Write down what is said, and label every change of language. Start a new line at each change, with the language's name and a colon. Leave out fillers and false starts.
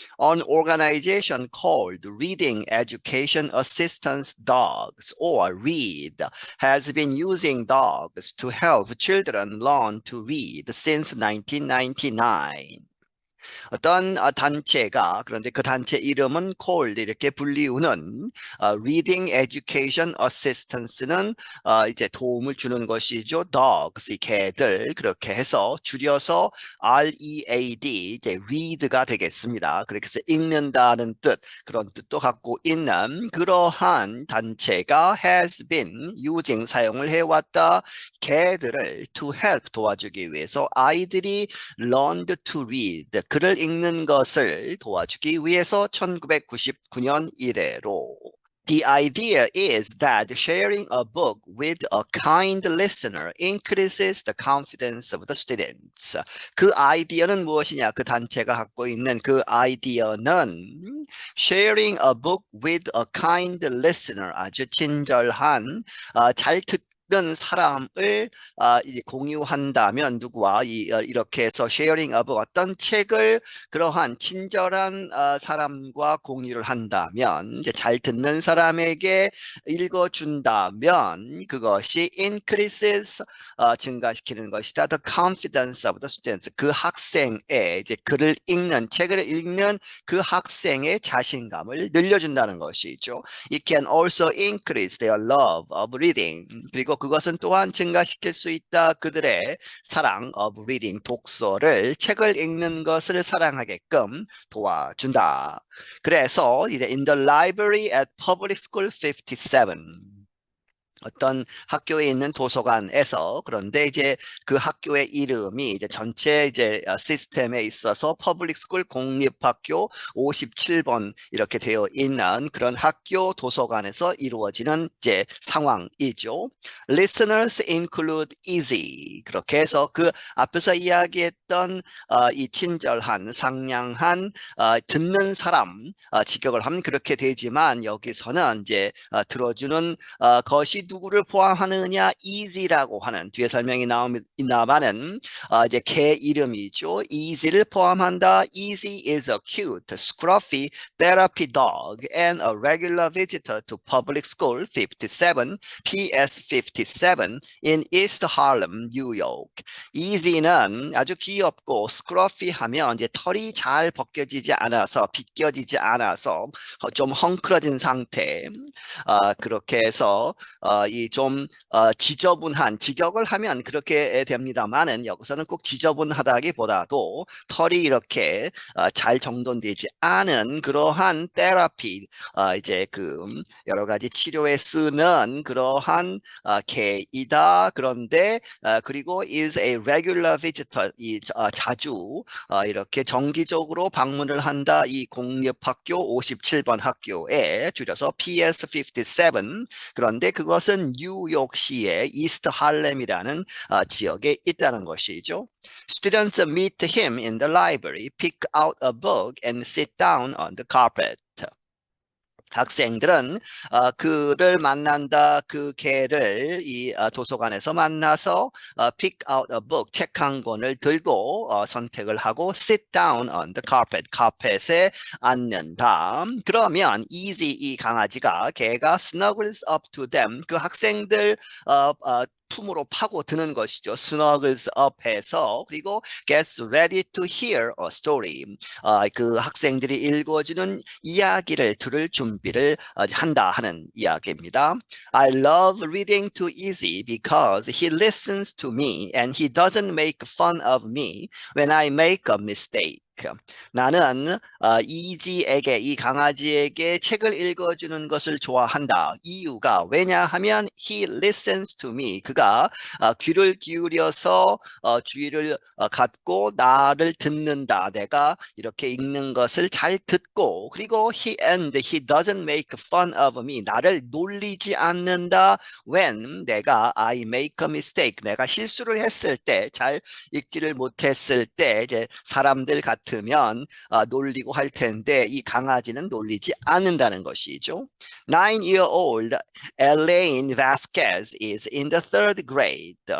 English: An organization called Reading Education Assistance Dogs or READ has been using dogs to help children learn to read since 1999.
Korean: 어떤 단체가 그런데 그 단체 이름은
English: called
Korean: 이렇게 불리우는 Reading Education Assistance는 이제 도움을 주는 것이죠. Dogs 이 개들 그렇게 해서 줄여서 READ 이제 read가 되겠습니다. 그렇게 해서 읽는다는 뜻 그런 뜻도 갖고 있는 그러한 단체가
English: has been using
Korean: 사용을 해왔다. 개들을
English: to help
Korean: 도와주기 위해서 아이들이
English: learned to read
Korean: 글을 읽는 것을 도와주기 위해서 1999년 이래로
English: The idea is that sharing a book with a kind listener increases the confidence of the students.
Korean: 그 아이디어는 무엇이냐? 그 단체가 갖고 있는 그 아이디어는
English: sharing a book with a kind listener
Korean: 아주 친절한 잘 듣는 사람을 이제 공유한다면 누구와 이렇게 해서
English: sharing of
Korean: 어떤 책을 그러한 친절한 사람과 공유를 한다면 이제 잘 듣는 사람에게 읽어준다면 그것이
English: increases
Korean: 증가시키는 것이다.
English: The confidence of the students
Korean: 그 학생의 이제 글을 읽는 책을 읽는 그 학생의 자신감을 늘려준다는 것이죠.
English: It can also increase their love of reading.
Korean: 그리고 그것은 또한 증가시킬 수 있다. 그들의 사랑
English: of reading,
Korean: 독서를, 책을 읽는 것을 사랑하게끔 도와준다. 그래서 이제
English: in the library at Public School 57.
Korean: 어떤 학교에 있는 도서관에서 그런데 이제 그 학교의 이름이 이제 전체 이제 시스템에 있어서 퍼블릭 스쿨 공립학교 57번 이렇게 되어 있는 그런 학교 도서관에서 이루어지는 이제 상황이죠.
English: Listeners include
Korean: easy 그렇게 해서 그 앞에서 이야기했던 이 친절한 상냥한 듣는 사람 직역을 하면 그렇게 되지만 여기서는 이제 들어주는 것이 누구를 포함하느냐 easy라고 하는 뒤에 설명이 나오나마는 이제 개 이름이죠. easy를 포함한다.
English: easy is a cute, scruffy therapy dog and a regular visitor to public school 57 PS 57 in East Harlem, New York.
Korean: easy는 아주 귀엽고 scruffy 하면 이제 털이 잘 벗겨지지 않아서 빗겨지지 않아서 좀 헝클어진 상태 그렇게 해서 이 좀 지저분한 직역을 하면 그렇게 됩니다만은 여기서는 꼭 지저분하다기보다도 털이 이렇게 잘 정돈되지 않은 그러한 테라피 이제 그 여러 가지 치료에 쓰는 그러한 개이다. 그런데 그리고
English: is a regular visitor
Korean: 자주 이렇게 정기적으로 방문을 한다. 이 공립학교 57번 학교에 줄여서 PS57 그런데 그것은 뉴욕시의 이스트 할렘이라는 지역에 있다는 것이죠. Students meet him in the library, pick out a book and sit down on the carpet. 학생들은 그를 만난다, 그 걔를 이 도서관에서 만나서
English: pick out a book,
Korean: 책 한 권을 들고 선택을 하고
English: sit down on the carpet,
Korean: 카펫에 앉는다. 그러면 easy 이 강아지가 걔가
English: snuggles up to them,
Korean: 그 학생들 품으로 파고드는 것이죠.
English: snuggles up
Korean: 해서 그리고
English: gets ready to hear a story.
Korean: 그 학생들이 읽어주는 이야기를 들을 준비를 한다 하는 이야기입니다.
English: I love reading to Easy because he listens to me and he doesn't make fun of me when I make a mistake.
Korean: 나는 이지에게 이 강아지에게 책을 읽어주는 것을 좋아한다. 이유가 왜냐하면
English: he listens to me.
Korean: 그가 귀를 기울여서 주의를 갖고 나를 듣는다. 내가 이렇게 읽는 것을 잘 듣고 그리고
English: he doesn't make fun of me.
Korean: 나를 놀리지 않는다.
English: When
Korean: 내가
English: I make a mistake.
Korean: 내가 실수를 했을 때 잘 읽지를 못했을 때 이제 사람들 같으면 놀리고 할 텐데 이 강아지는 놀리지 않는다는 것이죠.
English: 9-year-old Elaine Vasquez is in the third grade.